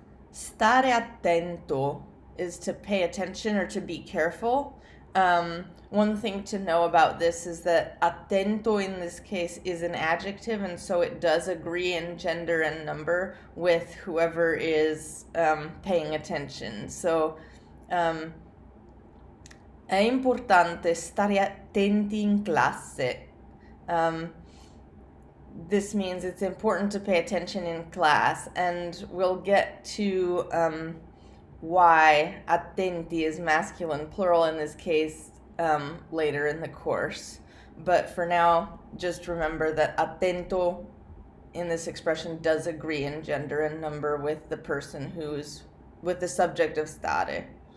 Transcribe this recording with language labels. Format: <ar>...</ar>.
<en>Stare attento is to pay attention or to be careful. One thing to know about this is that attento in this case is an adjective, and so it does agree in gender and number with whoever is paying attention.</en> <it>So è importante stare attenti in classe.</it> <en>This means it's important to pay attention in class, and we'll get to why attenti is masculine plural in this case later in the course. But for now, just remember that attento in this expression does agree in gender and number with the person who's with the subject of stare.</en>